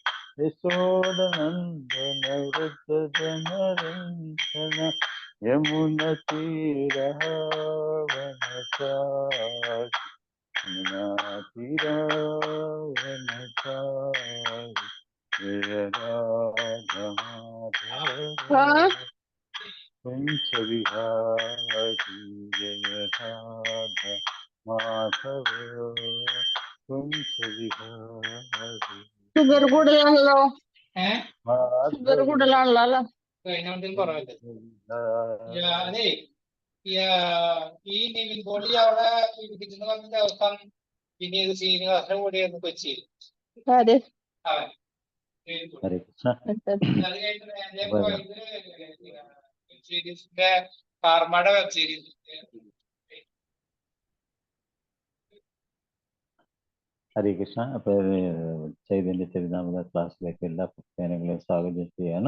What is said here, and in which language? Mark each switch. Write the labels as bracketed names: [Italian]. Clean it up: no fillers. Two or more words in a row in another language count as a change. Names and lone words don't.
[Hindi] यशोदनंदन व्रज जन रंजन यमुना तीरावनचारि यमुना तीरावनचारि जय राधा माधव कुंज विहारी जय राधा माधव कुंज विहारी [Malayalam] ഷുഗർ കൂടുതലാണല്ലോ. ഷുഗർ [Hindi] माधव [Malayalam] കൂടുതലാണല്ലോ അല്ലേ? അതെ ഈ നിവിൻ പോളി അവിടെ പീഡിപ്പിച്ചെന്ന് പറഞ്ഞ ദിവസം പിന്നെ ഇത് ശ്രീനിവാസന്റെ കൂടെയായിരുന്നു കൊച്ചിയിൽ ആര്? അവൻ [Hindi] हरे कृष्ण [Malayalam] അത് കഴിഞ്ഞിട്ട് നേരെ പോയത് [English] web series-inte [Malayalam] കാർമയുടെ [English] web series [Malayalam] ഹരേ കൃഷ്ണ. അപ്പോൾ ചൈതന്യ ചരിതാമൃത ക്ലാസ്സിലേക്ക് എല്ലാ ഭക്തജനങ്ങളെയും സ്വാഗതം ചെയ്യാണ്.